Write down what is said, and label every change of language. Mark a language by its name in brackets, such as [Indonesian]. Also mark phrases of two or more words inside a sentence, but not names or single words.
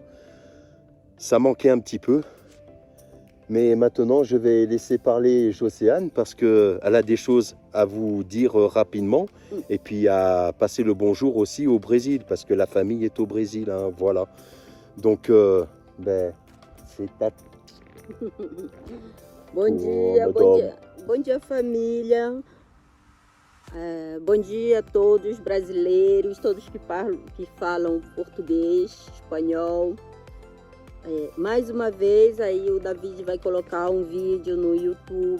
[French] Ça manquait un petit peu. Mais maintenant, je vais laisser parler Jocéane parce qu'elle a des choses à vous dire rapidement. Et puis à passer le bonjour aussi au Brésil parce que la famille est au Brésil. Voilà. Donc, c'est à... [Portuguese] Bom dia, bom dia. Bom dia, família. Bom dia a todos brasileiros, todos que falam português, espanhol. Mais uma vez aí o David vai colocar um vídeo no YouTube.